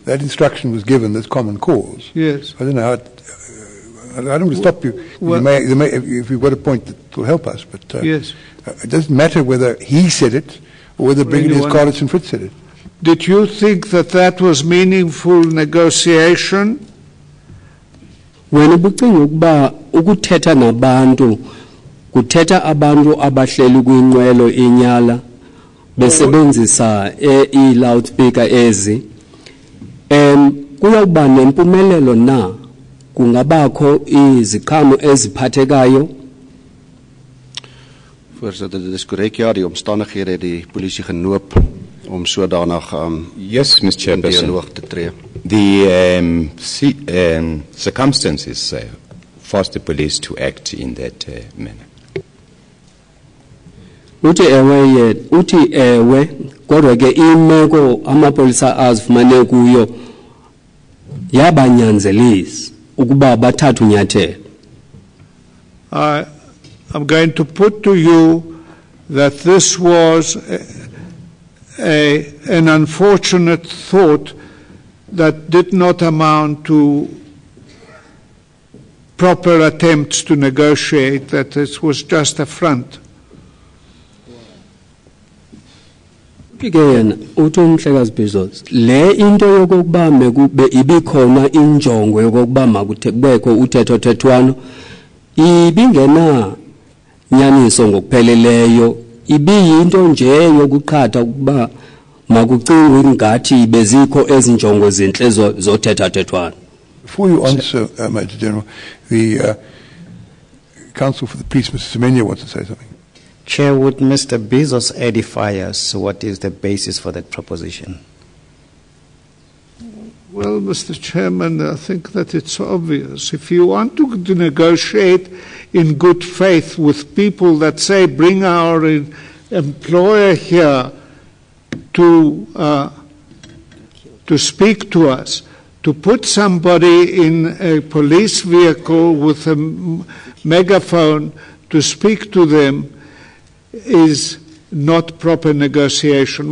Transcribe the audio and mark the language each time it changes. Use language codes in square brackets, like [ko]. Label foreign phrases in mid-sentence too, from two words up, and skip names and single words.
[en] That instruction was given, that's common cause. Yes. I don't know how I don't want to stop you. Well, you may, if you've got a point that will help us, but yes. It doesn't matter whether he said it or whether Brigadiers Carlitz and Fritz said it. Did you think that that was meaningful negotiation? [xh] Wena ubucinga ukuba ukuthetha nabantu kuthetha abantu abahleli kwinqwelo inyala besebenzisa i-loudspeaker ezi kuyawuba nempumelelo na kungabakho iziqhamo eziphathekayo? [af] Voorsitter, dit is korrek, ja, die omstandighede het die polisie genoop om sodanig [en] yes, Mr. Chairperson, [af] dialoog te tree. [en] The circumstances forced the police to act in that manner. [xh] Uthi ewe kodwa ke imeko amapolisa azifumane kuyo yabanyanzelisa ukuba bathathe unyathelo. [en] I'm going to put to you that this was an unfortunate thought that did not amount to proper attempts to negotiate, that this was just a front. Again, [xh] uTumhlekazi Bezos, le into yokuba mekube ibikhona injongo yokuba makubekho uthetho-thethwano ibingena nyaniso ngokupheleleyo, ibiyinto nje yokuqhatha ukuba makucingwe ngathi bezikho ezinjongo zinhle zothetha-thethwano. [en] Before you answer, Major General, the Counsel for the Police, Mr. Semenya, wants to say something. Chair, would Mr. Bezos edify us what is the basis for that proposition? Well, Mr. Chairman, I think that it's obvious. If you want to negotiate in good faith with people that say, bring our employer here to speak to us, to put somebody in a police vehicle with a megaphone to speak to them, is not proper negotiation.